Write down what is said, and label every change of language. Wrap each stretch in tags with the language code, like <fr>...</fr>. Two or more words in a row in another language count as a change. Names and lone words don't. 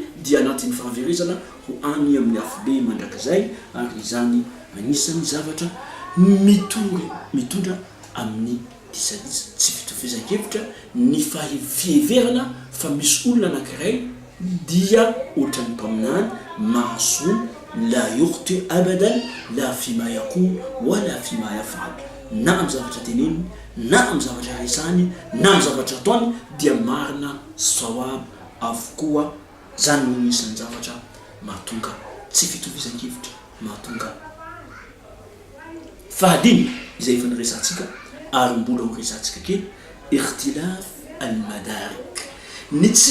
<mg>dia anatin'ny fahaverezana ho any amin'ny afobe mandrakizay ary izany anisany zavatra mitondra amin'ny disadisa tsy fitovizan-kevitra ny fiheverana fa misy olona anankiray dia ohatran'ny mpaminany mahasoa</mg> <ar>لا يخطئ أبدا لا فيما يقول ولا فيما يفعل</ar> <mg>na am zavatra teneny na am zavatra resahany na am zavatra ataony dia marina sawab avokoa zany no isan'ny zavatra mahatonga tsy fitovizan-kevitra mahatonga fahadimy izay efa niresantsika ary mbola ho resantsika kely</mg> <ar>اختلاف المدارك</ar> <mg>ny tsy</mg>